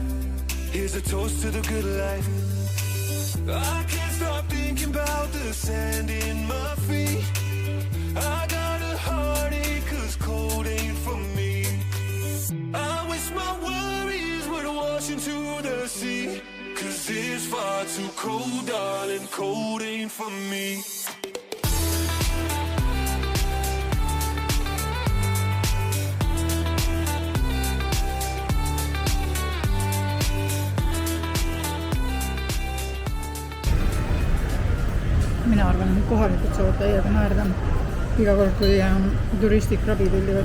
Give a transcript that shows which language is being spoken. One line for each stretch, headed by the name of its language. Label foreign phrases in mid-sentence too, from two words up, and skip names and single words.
English: Here's a toast to the good life. I can't stop thinking about the sand in my feet. I got a heartache 'cause cold ain't for me. I wish my worries would wash into the sea, 'cause it's far too cold, darling, cold ain't for me.
Estonian: Mina arvan, et kohalikud saavad täiega naerda iga kord, kui turistid krabi tellivad.